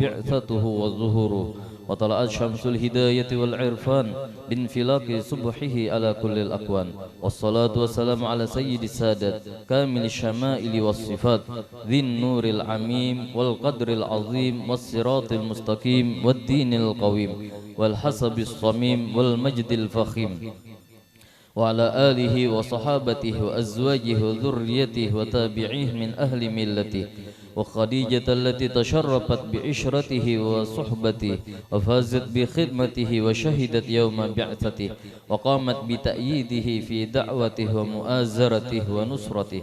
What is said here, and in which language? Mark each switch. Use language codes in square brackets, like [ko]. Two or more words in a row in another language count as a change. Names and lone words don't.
[ar] بعثته وظهوره وطلعت شمس الهداية والعرفان بانفلاق صبحه على كل الأكوان والصلاة والسلام على سيد السادات كامل الشمائل والصفات ذي النور العميم وال قدر العظيم والصراط المستقيم والدين القويم والحسب الصميم والمجد الفخيم وعلى آله وصحابته وأزواجه وذريته وتابعيه من أهل ملته وخديجة التي تشرفت بعشرته وصحبته وفازت بخدمته وشهدت يوم بعثته وقامت بتأييده في دعوته ومؤازرته ونصرته.